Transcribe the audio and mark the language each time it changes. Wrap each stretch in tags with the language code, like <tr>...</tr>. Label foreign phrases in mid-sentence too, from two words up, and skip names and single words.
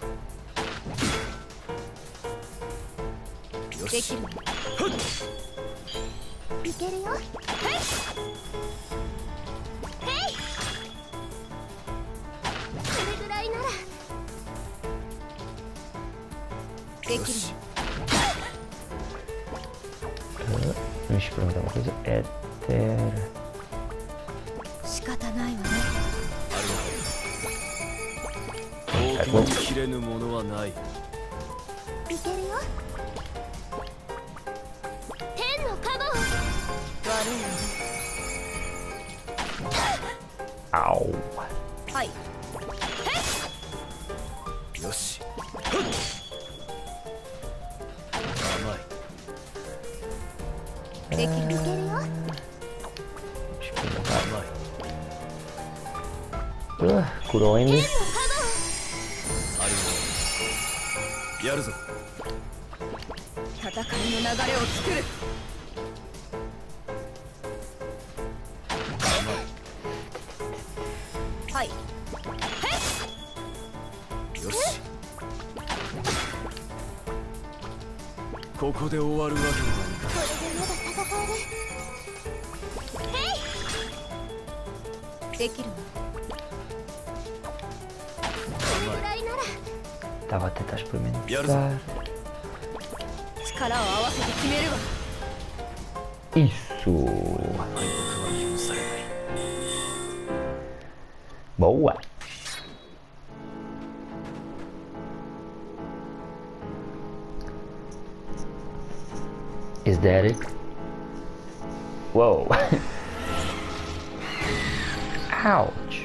<ja>よし。できるわ。いけるよ。それぐらいなら。できるわ。</ja> <pt>Deixa eu perguntar uma coisa. Éter.</pt> <ja>仕方ないわね。あるが大きな切れぬものはない。いけるよ。天の加護。悪いわね。 Au. はい。よし。甘い。できる。いけるよ。</ja> <pt>Deixa eu perguntar.</pt> <ja>甘い。</ja> <pt>Curou ainda?</pt> <ja>ありがとう。やるぞ。戦いの流れを作る。はい。よし。ここで終わるわけにはいかない。これでまだ戦える。できるわ。それぐらいなら。</ja> <pt>Estava a tentar experimentar.</pt> <ja>力を合わせて決めるわ。</ja> <pt>Isso.</pt> <ja>敗北は許されない。</ja> <pt>Boa.</pt> <en>Is that it? Whoa. Ouch.</en>